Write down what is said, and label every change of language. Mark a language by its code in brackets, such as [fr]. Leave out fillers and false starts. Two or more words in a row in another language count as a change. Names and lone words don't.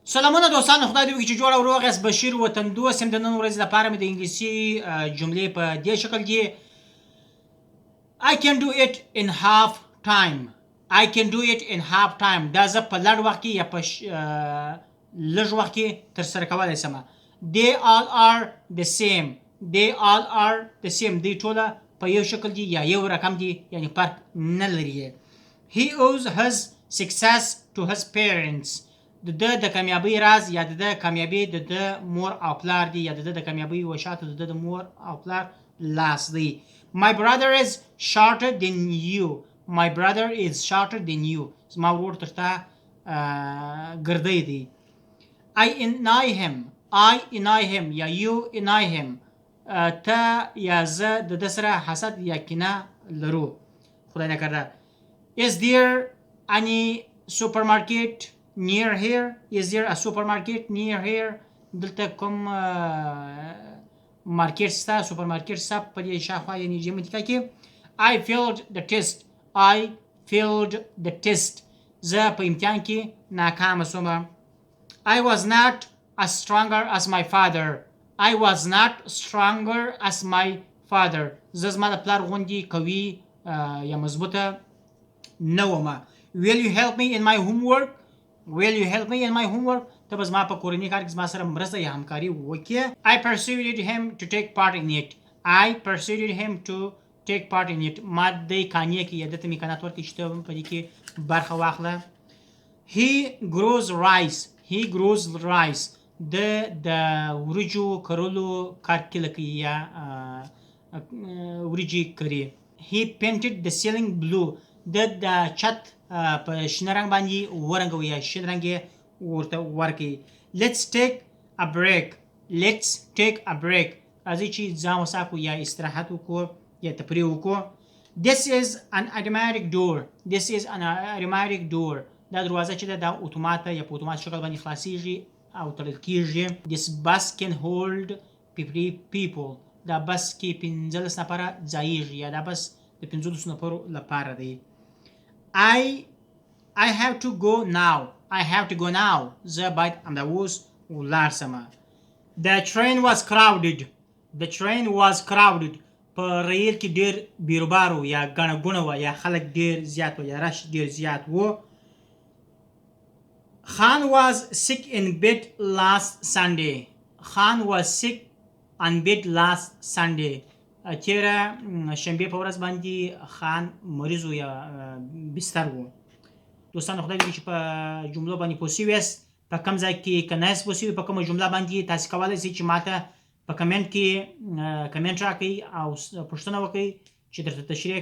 [ps] سلامونه دوستان، خدای دې وکړي چې جوړ او روغ یاست. بشیر وطندوست یم. د نن ورځې لپاره مې د انګلیسي جملې په دې شکل دي: [en] I can do it in half time. I can do it in half time. [ps] دا زه په لږ وخت کې یا په لږ وخت کې ترسره کولی شم. [en] They all are the same. They all are the same. [ps] دوی ټوله په یو شکل دي یا یو رقم دي، یعنې فرق نه لري. [en] He owes his success to his parents. [ps] د کامیابۍ راز یا د کامیابۍ د مور او پلار دی، یا د کامیابۍ وشات د مور او پلار لاس دی. [en] My brother is shorter than you. My brother is shorter than you. [ps] زما ورور تر تا ګردی دی. [en] I envy him. I envy him یا you envy him. [ps] ته یا زه د ده سره حسد یا کینه لرو. خدای نکرده. [en] Is there any supermarket near here? Is there a supermarket near here? [ps] دلته کوم مارکیټ سته، سوپرمارکیټ سته په دې شاوخوا یعنې جمتیکا کې. [en] I failed the test. I failed the test. [ps] زه په امتحان کې ناکامه شومه. [en] I was not as stronger as my father. I was not stronger as my father. [ps] زه زما د پلار غوندې قوي یا مضبوطه نه ومه. [en] Will you help me in my homework? Will you help me in my homework? [ps] ته به زما په کورني کار کې زما سره مرسته یا همکاري وکړې. [en] I persuaded him to take part in it. I persuaded him to take part in it. [ps] ما دی قانع کړي یا دته مې امکانات ورکړي چې ته په دې کې برخه واخله. [en] He grows rice. He grows rice. [ps] د وریجو کرلو کار کله کوي یا وریجې کري. [en] He painted the ceiling blue. [ps] د چت په شنه رنګ باندې ورنګوي یا شین رنګ یې ورته ورکړي. [en] Let's take a break. Let's take a break. [ps] راځئ چې ځان وساکو یا استراحت وکړو یا تفریح وکړو. [en] This is an automatic door. This is an automatic door. [ps] دا دروازه چې ده دا اتومات یا په اتومات شکل باندې خلاصیږي او تړل کیږي. [en] This bus can hold 50 people. [ps] دا بس کې 15 نفره ځایږي یا دا بس د 15 نفرو لپاره دی. [en] I have to go now. I have to go now. [ps] زه باید همدا اوس ولاړ شمه. [en] The train was crowded. The train was crowded. [ps] په ریل کې ډېر بیروبار و یا ګڼه ګوڼه وه یا خلک ډېر زیات و یا رش ډېر زیات و. [en] Khan was sick in bed last Sunday. Khan was sick on bed last Sunday. [ps] تیره شنبې په ورځ باندې خان مریض و یا بستر و. دوستان خدای دې چې په جملو باندې پوه شوي یاست. په کوم ځای کې که نه یاست پوه شوي په کومه جمله باندې تاسې کولی شئ چې ماته په کمنټ کې کمنټ راکړئ او پوښتنه وکړئ چې درته تشریح کړمه.